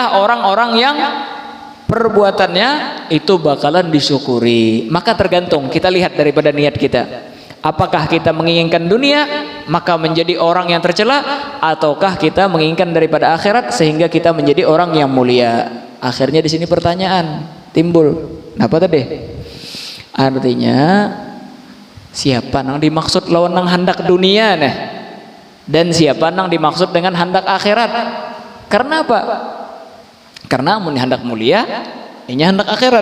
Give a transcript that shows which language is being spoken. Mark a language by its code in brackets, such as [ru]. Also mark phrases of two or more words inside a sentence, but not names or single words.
[id] Maka inilah orang-orang yang perbuatannya itu bakalan disyukuri. Maka tergantung, kita lihat daripada niat kita. Apakah kita menginginkan dunia maka menjadi orang yang tercela, ataukah kita menginginkan daripada akhirat sehingga kita menjadi orang yang mulia? Akhirnya di sini pertanyaan timbul. Apa tadi? [bjn] Artinya siapa nang dimaksud lawan nang hendak dunia nih? Dan siapa nang dimaksud dengan hendak akhirat? [id] Karena apa? [bjn] Karena amunnya hendak mulia, ini hendak akhirat.